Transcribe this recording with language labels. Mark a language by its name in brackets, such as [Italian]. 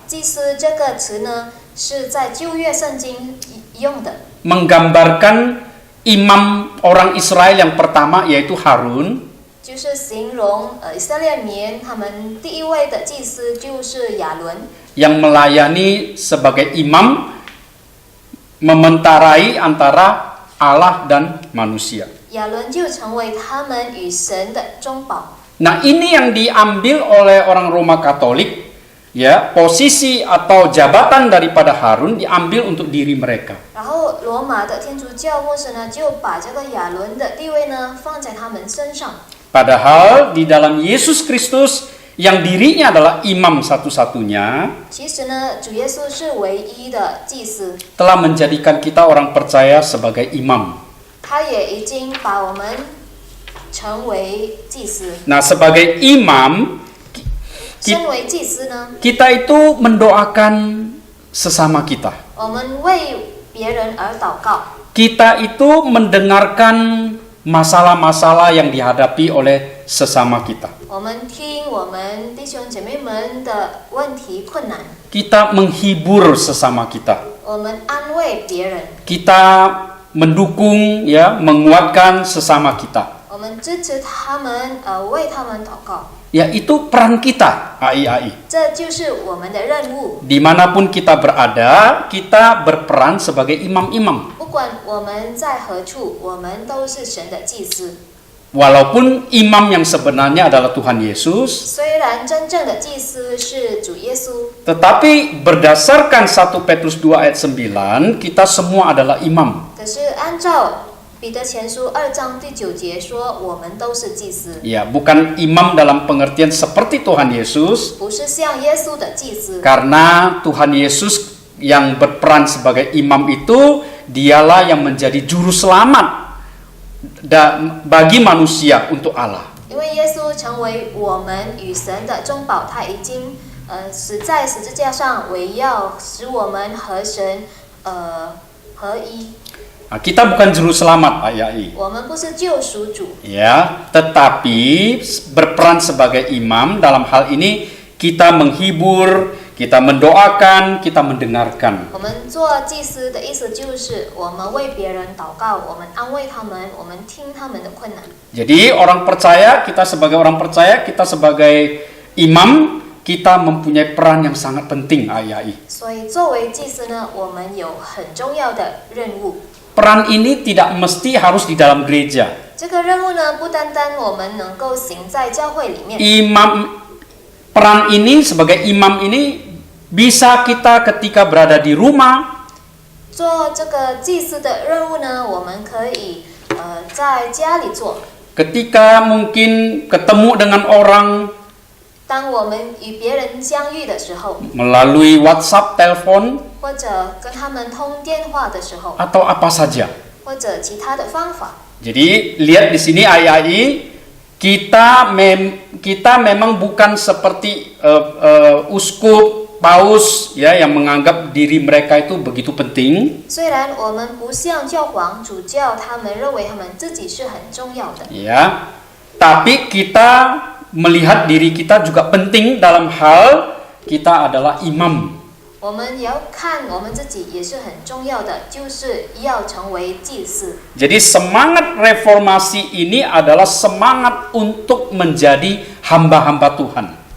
[Chinese] 祭司这个词呢，是在旧约圣经用的， [Indonesian] menggambarkan imam orang Israel yang pertama yaitu Harun, [Chinese] 就是形容以色列民他们第一位的祭司就是亚伦， [Indonesian] yang melayani sebagai imam mementarai antara Allah dan manusia. [Chinese] 亚伦就成为他们与神的中保。 [Indonesian] Nah, ini yang diambil oleh orang Roma Katolik, ya, posisi atau jabatan daripada Harun diambil untuk diri mereka. [Chinese] 然后罗马的天主教牧师呢，就把这个亚伦的地位呢放在他们身上。 [Indonesian] Padahal di dalam Yesus Kristus yang dirinya adalah imam satu-satunya, [Chinese] 其实呢，主耶稣是唯一的祭司， [Indonesian] telah menjadikan kita orang percaya sebagai imam. [Chinese] 他也已经把我们成为祭司。 [Indonesian] Nah, sebagai imam, [Chinese] 身为祭司呢， [Indonesian] kita itu mendoakan sesama kita. [Chinese] 我们为别人而祷告， [Indonesian] Kita itu mendengarkan masalah-masalah yang dihadapi oleh sesama kita. [Chinese] 我们听我们弟兄姐妹们的问题困难， [Indonesian] Kita menghibur sesama kita. [Chinese] 我们安慰别人， [Indonesian] Kita mendukung, ya, menguatkan sesama kita. [Chinese] 我们支持他们，为他们祷告， [Indonesian] Ya, itu peran kita, AIAI. [Chinese] 这就是我们的任务。 [Indonesian] Dimanapun kita berada, kita berperan sebagai imam-imam. [Chinese] 不管我们在何处，我们都是神的祭司。 [Indonesian] Walaupun imam yang sebenarnya adalah Tuhan Yesus, [Chinese] 虽然真正的祭司是主耶稣， [Indonesian] tetapi berdasarkan 1 Petrus 2 ayat 9, kita semua adalah imam. [Chinese] 可是按照彼得前书2章第9节说，我们都是祭司， [Indonesian] Ya, bukan imam dalam pengertian seperti Tuhan Yesus, [Chinese] 不是像耶稣的祭司。 [Indonesian] karena Tuhan Yesus yang berperan sebagai imam itu, dialah yang menjadi juru selamat bagi manusia untuk Allah. [Chinese] 因为耶稣成为我们与神的中保，他已经死在十字架上，为要使我们和神合一。 [Indonesian] Nah, kita bukan juru selamat, AIAI. [Chinese] 我们不是救赎主， [Indonesian] Ya, tetapi berperan sebagai imam dalam hal ini kita menghibur, kita mendoakan, kita mendengarkan. [Chinese] 我们做祭司的意思就是我们为别人祷告，我们安慰他们，我们听他们的困难。 [Indonesian] Jadi orang percaya, kita sebagai orang percaya, kita sebagai imam, kita mempunyai peran yang sangat penting, AIAI. [Chinese] 所以作为祭司呢，我们有很重要的任务。 [Indonesian] Peran ini tidak mesti harus di dalam gereja. [Chinese] 这个任务呢，不单单我们能够行在教会里面。 [Indonesian] Peran ini sebagai imam ini bisa kita ketika berada di rumah, [Chinese] 做这个祭司的任务呢，我们可以在家里做。 [Indonesian] ketika mungkin ketemu dengan orang [Chinese] 当我们与别人相遇的时候， [Indonesian] melalui WhatsApp, telepon, [Chinese] 或者跟他们通电话的时候， [Indonesian] atau apa saja. [Chinese] 或者其他的方法。 [Indonesian] Jadi lihat di sini AIAI, kita memang bukan seperti uskup, paus, ya, yang menganggap diri mereka itu begitu penting. [Chinese] 虽然我们不像教皇、主教，他们认为他们自己是很重要的， [Indonesian] Ya, tapi kita melihat diri kita juga penting dalam hal kita adalah imam. [Chinese] 我们也要看我们自己也是很重要的，就是要成为祭司。 [Indonesian] Jadi semangat reformasi ini adalah semangat untuk menjadi hamba-hamba Tuhan.